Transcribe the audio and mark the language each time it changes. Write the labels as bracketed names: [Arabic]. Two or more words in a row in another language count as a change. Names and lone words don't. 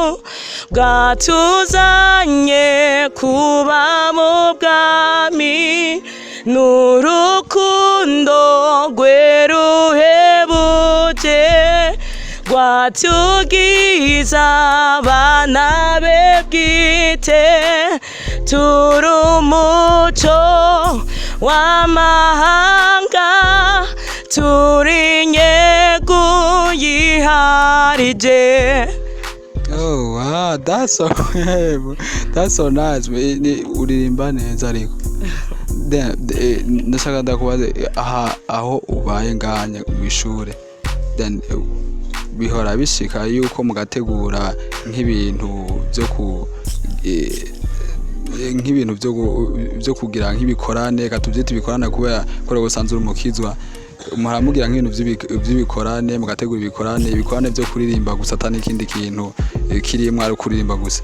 [Rundi] bwatuzanye kuba mu bwami n'urukundo rwe ruhebuje rwatugiza abana be bwite turi umuco w'amahanga turi nyegu yiharije. [English] Oh wow, that's so nice. [Rundi] Uririmba neza ariko. Ndashaka ndakubaza aho ubaye nganye mw'ishure. Then bihora bishika yuko mugategura nk'ibintu byo kugira nk'ibikorane katuvyita ibikorane kubera gusanzura umukizwa muramugira nk'ibintu by'ibikorane mugategura ibikorane byo kuririmba gusa atani ikindi kintu kirimwe ari kuririmba gusa.